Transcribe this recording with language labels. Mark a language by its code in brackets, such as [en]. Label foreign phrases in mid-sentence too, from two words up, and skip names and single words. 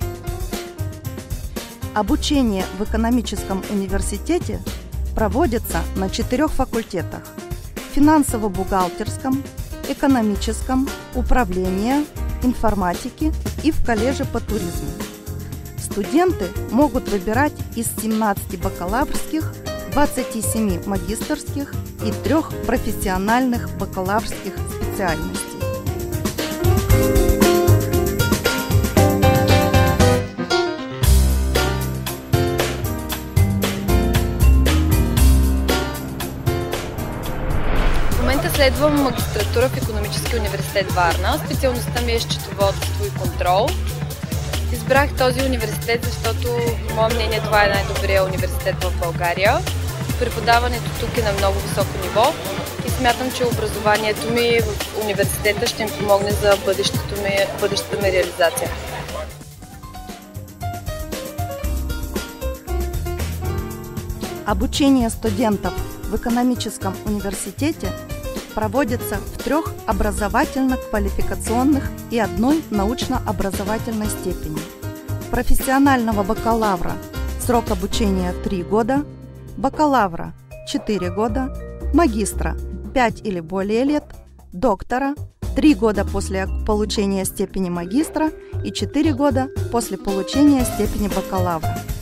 [ru] Обучение в экономическом университете проводится на 4 факультетах – финансово-бухгалтерском, экономическом, управлении, информатики и в колледже по туризму. Студенты могут выбирать из 17 бакалаврских, 27 магистерских и 3 профессиональных бакалаврских специальностей. [bg] Следвам магистратура в Икономически университет Варна. Специалността ми е счетоводство и контрол. Избрах този университет, защото, по мое мнение, това е най-добрият университет в България. Преподаването тук е на много високо ниво и смятам, че образованието ми в университета ще ми помогне за бъдещата ми реализация. [ru] Обучение студентов в экономическом университете проводится в 3 образовательно-квалификационных и 1 научно-образовательной степени. Профессионального бакалавра срок обучения 3 года, бакалавра 4 года, магистра 5 или более лет, доктора 3 года после получения степени магистра и 4 года после получения степени бакалавра.